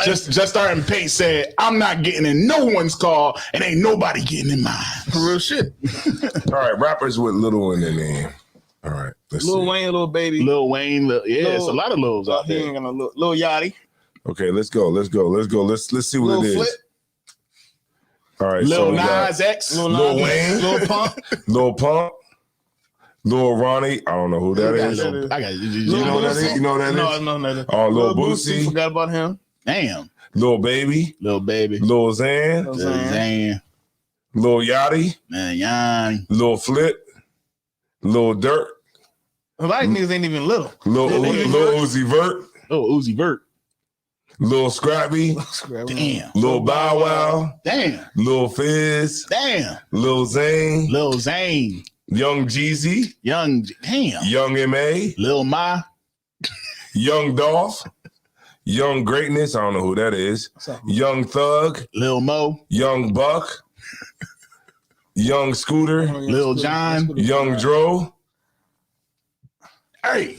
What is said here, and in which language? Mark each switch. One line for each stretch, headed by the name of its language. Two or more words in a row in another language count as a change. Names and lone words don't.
English: Just starting paint said, I'm not getting in no one's car and ain't nobody getting in mine. real shit. all right, rappers with little in their name. All right. Let's Lil see. Wayne, Lil Baby. Lil Wayne, it's a lot of Lils out He there. ain't gonna look. Lil Yachty. Okay, let's go. Let's see what Lil it is. Flip. All right. Lil we got Nas X, Lil Wayne. Lil Pump. Lil Pump. Lil Ronnie. I don't know who that is. I got You know what that is? You know what that is? No. Oh, Lil Boosie. Forgot about him. Damn, Lil Baby. little baby, Lil Xan. Lil Lil Xan. Zan, Lil Yachty. man, Yanni. Lil Flip. Lil Durk. A lot of niggas ain't even little. Lil Uzi Vert. Oh, Uzi Vert. Lil Scrappy. Damn, Lil Bow Wow. damn, Lil Fizz. damn. Lil Zane. Lil Zane, Young Jeezy. damn. Young M.A. Lil Ma, Young Dolph. Young Greatness. I don't know who that is. Young Thug. Lil Mo, Young Buck. Young Scooter. Lil John. Young Dro. Hey,